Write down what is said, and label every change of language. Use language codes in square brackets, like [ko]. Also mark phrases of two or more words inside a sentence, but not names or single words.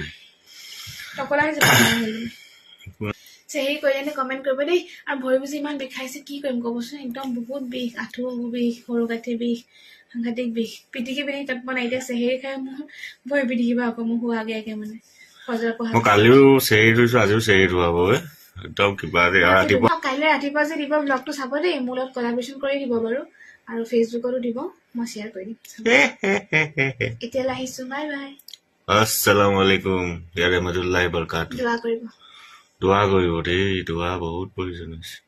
[as] টকলা হৈ যাব চেহেৰি কৰিলে কমেণ্ট কৰিব দেই আৰু ভৰি বুজি ইমান বিষাইছে কি কৰিম ক'বচোন একদম বহুত বিষ আঁঠু বিষ সৰু গাঁঠি বিষ সাংঘাতিক বিষ পিটিকি পিনি তাত বনাই এতিয়া চেহেৰি খাই মোৰ ভৰি পিটিকিবা আকৌ মোৰ হোৱা আগে মানে মই কালিও চেহেৰি থৈছো আজিও চেহেৰি থোৱাব একদম কিবা ৰাতিপুৱা কাইলৈ ৰাতিপুৱা যে দিব ব্লগটো চাব দেই মোৰ লগত কলাবৰেশ্যন কৰি দিব বাৰু আৰু ফেচবুকতো দিব মই শ্বেয়াৰ কৰি দিম এতিয়ালৈ আহিছো [en] bye bye [ar] السلام عليكم يا رحمة الله بركاته [as] দোৱা কৰিব দোৱা কৰিব দেই দোৱা বহুত প্ৰয়োজন হৈছে